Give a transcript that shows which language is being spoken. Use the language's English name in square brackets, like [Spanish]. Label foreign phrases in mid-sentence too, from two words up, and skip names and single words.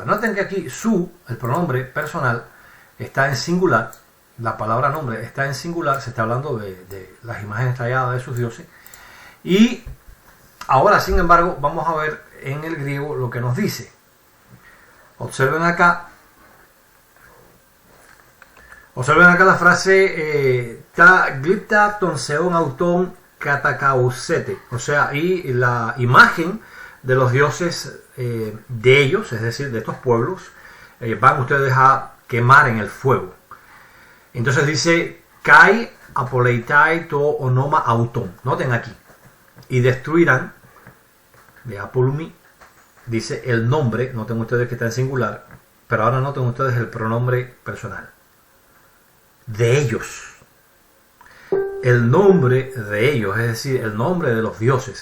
[Spanish] Noten que aquí el pronombre personal, está en singular, la palabra nombre está en singular, se está hablando de las imágenes talladas de sus dioses. Y ahora, sin embargo, vamos a ver en el griego lo que nos dice. Observen acá la frase [Greek] τὰ γλυπτὰ τῶν θεῶν αὐτῶν κατακαύσετε, [Spanish] o sea, y la imagen de los dioses de ellos, es decir, de estos pueblos, van ustedes a quemar en el fuego. Entonces dice [Greek] καὶ ἀπολεῖται τὸ ὄνομα αὐτῶν, [Spanish] noten aquí, y destruirán, de apolumi, dice el nombre, noten ustedes que está en singular, pero ahora noten ustedes el pronombre personal, de ellos, el nombre de ellos, es decir, el nombre de los dioses.